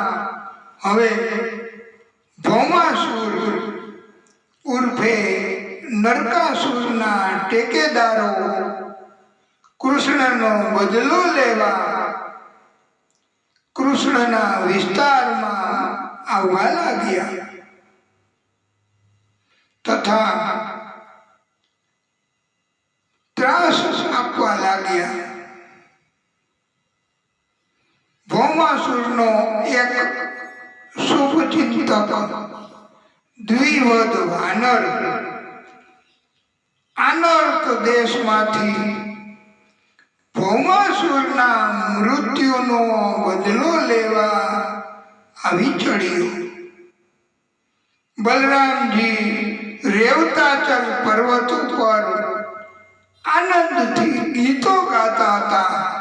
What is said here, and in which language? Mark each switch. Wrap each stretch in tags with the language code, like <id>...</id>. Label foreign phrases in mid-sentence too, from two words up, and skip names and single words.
<gu>હવે ભૌમાસુર ઉર્ફે નરકાસુરના ટેકેદારો કૃષ્ણનો બદલો લેવા કૃષ્ણના વિસ્તારમાં આવવા લાગ્યા તથા ત્રાસ આપવા લાગ્યા। ભૌમાસુરનો એક શુભચિંતક દ્વિવદ વાનર અનર્થ દેશમાંથી ભૌમાસુરના મૃત્યુનો બદલો લેવા આવી ચડ્યો. બલરામજી રેવતાચલ પર્વત ઉપર આનંદથી ગીતો ગાતા હતા.</gu>